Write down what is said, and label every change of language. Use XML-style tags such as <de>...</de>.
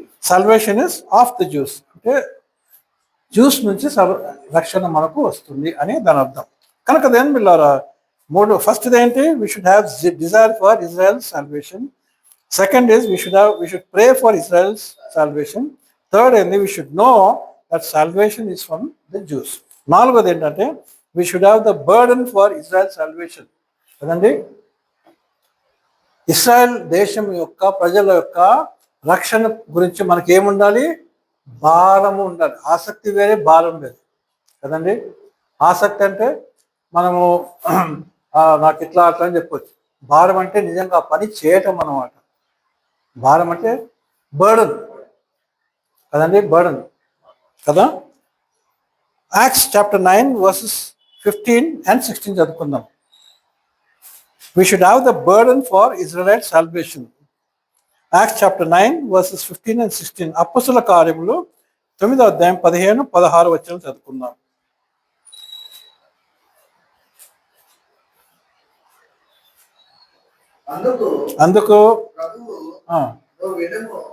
<en>salvation is of the Jews</en> <te>అంటే juice నుంచి రక్షణ మనకు వస్తుంది అని దాని అర్థం. కనుక అదేం పిల్లారా, ఫస్ట్ ఏంటి?</te> <en>We should have desire for Israel salvation. Second is we should pray for Israel's salvation. Third</en> <te>ఏంది,</te> <en>we should know that salvation is from the Jews.</en> <te>నాలుగోది ఏంటంటే</te> <en>we should have the burden for Israel salvation.</en> <te>కదండి, Israel దేశం యొక్క ప్రజల యొక్క రక్షణ గురించి మనకి ఏముండాలి? భారము ఉండాలి. ఆసక్తి వేరే, భారం వేరే కదండి. ఆసక్తి అంటే మనము నాకు ఇట్లా అట్లా అని చెప్పొచ్చు. భారం అంటే నిజంగా ఆ పని చేయటం అన్నమాట. భారం అంటే బర్డన్ కదండి, బర్డన్ కదా.</te> <en>Acts chapter 9 verses 15 and 16</en> <te>చదువుకుందాం.</te> <en>We should have the burden for Israelite salvation. Acts chapter 9 verses 15 and 16.</en> <te>అప్పొస్తలుల కార్యములు 9వ అధ్యాయం 15-16 వచనం చదువుకుందాం. అందుకు ప్రభువు ఆ, నువ్వు వెళ్ళుము,</te>